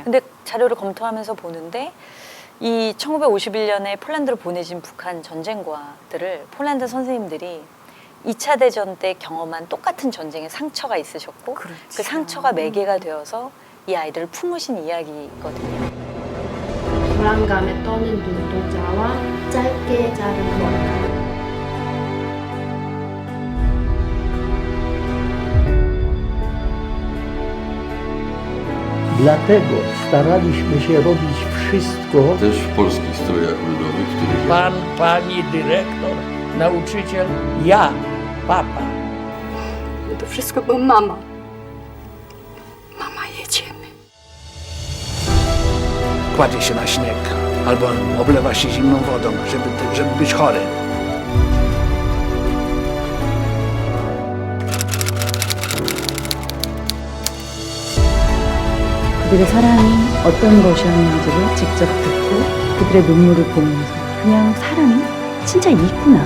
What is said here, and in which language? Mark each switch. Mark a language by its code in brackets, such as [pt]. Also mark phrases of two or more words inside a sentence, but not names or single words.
[ko] 근데 자료를 검토하면서 보는데 이 1951년에 폴란드로 보내진 북한 전쟁과들을 폴란드 선생님들이 2차 대전 때 경험한 똑같은 전쟁에 상처가 있으셨고 그렇죠. 그 상처가 매개가 되어서 이 아이들을 품으신 이야기거든요. 불안감에 떠는 눈동자와 짧게 자른 머리카락. [pl] Dlatego staraliśmy się robić wszystko. Też w polskich strojach ludowych, których Pan, pani dyrektor, nauczyciel, ja, papa. To wszystko, bo mama. Mama, jedziemy. Kładzie się na śnieg albo oblewa się zimną wodą, żeby być chory. [ko] 그들의 사랑이 어떤 것이었는지를 직접 듣고 그들의 눈물을 보면서 그냥 사람이 진짜 있구나.